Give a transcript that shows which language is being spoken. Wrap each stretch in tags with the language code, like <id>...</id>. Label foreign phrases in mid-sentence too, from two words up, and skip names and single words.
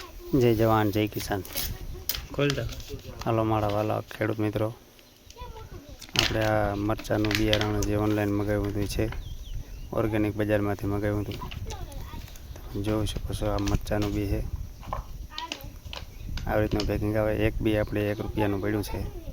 <hi>जय जवान जय किसान। खोल दो।</hi> <gu>હેલો મારા વાલા ખેડૂત મિત્રો, આપણે આ મરચાનું બિયારણ જે ઓનલાઈન મંગાવ્યું હતું છે, ઓર્ગેનિક બજારમાંથી મંગાવ્યું હતું। તમે જોઈ શકો છો, આ મરચાનું બી છે। આવી રીતનું પેકિંગ આવે। એક બી આપણે 1 રૂપિયાનું પડ્યું છે।</gu>